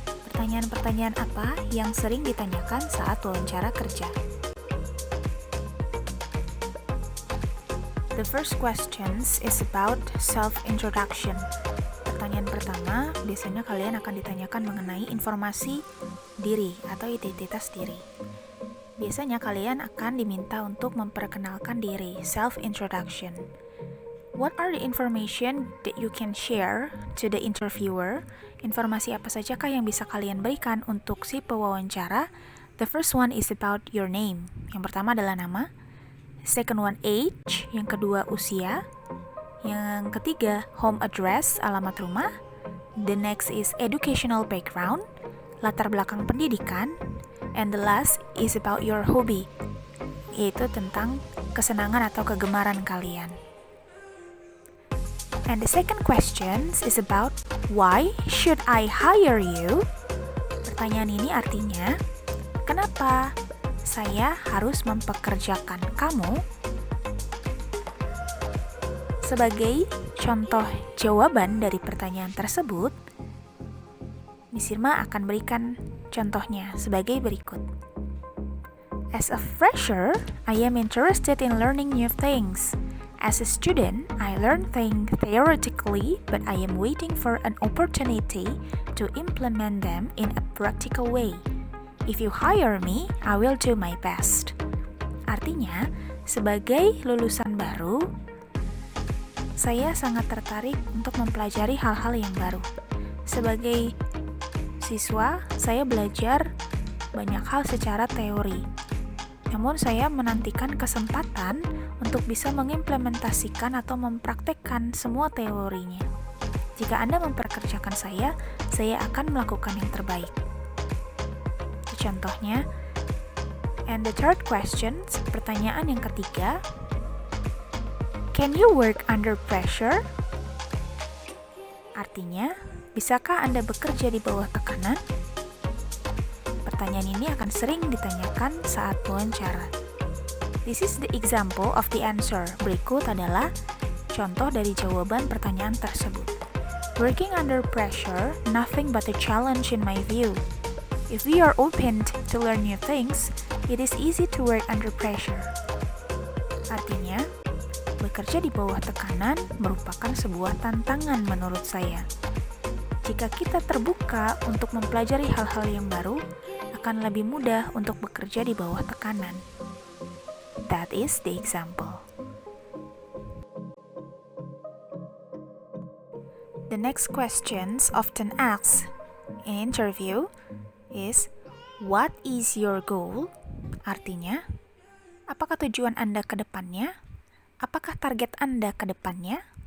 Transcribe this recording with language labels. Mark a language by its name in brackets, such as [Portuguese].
[Indonesian] Pertanyaan-pertanyaan apa yang sering ditanyakan saat wawancara kerja? [English] The first questions is about self-introduction. [Indonesian] Pertanyaan pertama, biasanya kalian akan ditanyakan mengenai informasi diri atau identitas diri. Biasanya kalian akan diminta untuk memperkenalkan diri, self-introduction. [English] What are the information that you can share to the interviewer? [Indonesian] Informasi apa sajakah yang bisa kalian berikan untuk si pewawancara? [English] The first one is about your name. [Indonesian] Yang pertama adalah nama. [English] Second one, age. [Indonesian] Yang kedua, usia. Yang ketiga, [English] home address, [Indonesian] alamat rumah. [English] The next is educational background, [Indonesian] latar belakang pendidikan. [English] And the last is about your hobby, [Indonesian] yaitu tentang kesenangan atau kegemaran kalian. [English] And the second question is about why should I hire you? [Indonesian] Pertanyaan ini artinya, kenapa saya harus mempekerjakan kamu? Sebagai contoh jawaban dari pertanyaan tersebut, Miss Irma akan berikan contohnya sebagai berikut. [English] As a fresher, I am interested in learning new things. As a student, I learn things theoretically, but I am waiting for an opportunity to implement them in a practical way. If you hire me, I will do my best. [Indonesian] Artinya, sebagai lulusan baru, saya sangat tertarik untuk mempelajari hal-hal yang baru. Sebagai siswa, saya belajar banyak hal secara teori. Namun saya menantikan kesempatan untuk bisa mengimplementasikan atau mempraktekkan semua teorinya. Jika Anda memperkerjakan saya akan melakukan yang terbaik. Itu contohnya. [English] And the third question, [Indonesian] pertanyaan yang ketiga, [English] can you work under pressure? [Indonesian] Artinya, bisakah Anda bekerja di bawah tekanan? Pertanyaan ini akan sering ditanyakan saat wawancara. [English] This is the example of the answer. [Indonesian] Berikut adalah contoh dari jawaban pertanyaan tersebut. [English] Working under pressure, nothing but a challenge in my view. If we are open to learn new things, it is easy to work under pressure. [Indonesian] Artinya, bekerja di bawah tekanan merupakan sebuah tantangan menurut saya. Jika kita terbuka untuk mempelajari hal-hal yang baru, akan lebih mudah untuk bekerja di bawah tekanan. [English] That is the example. The next questions often asked in interview is, what is your goal? [Indonesian] Artinya, Apakah tujuan Anda ke depannya? Apakah target Anda ke depannya?